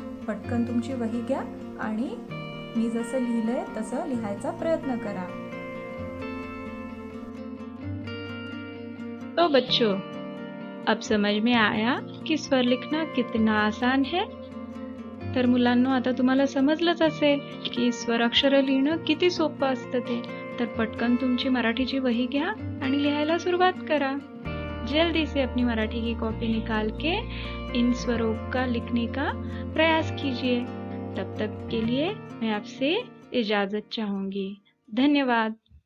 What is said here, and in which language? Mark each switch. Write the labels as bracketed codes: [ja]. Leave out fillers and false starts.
[mr] पटकन तुमची वही घ्या आणि मी जसं लिहिलंय तसं लिहायचा प्रयत्न करा। [hi] तो बच्चों, अब समझ में आया की स्वर लिखणं कितना आसान है? [mr] तर मुलांनो, आता तुम्हाला समजलंच असेल की स्वर अक्षर लिहिणं किती सोपं असतं ते। तर पटकन तुमची मराठीची वही घ्या आणि लिहायला सुरुवात करा। [hi] जल्दी से अपनी मराठी की कॉपी निकाल के इन स्वरों का लिखने का प्रयास कीजिए। तब तक के लिए मैं आपसे इजाजत चाहूंगी। धन्यवाद।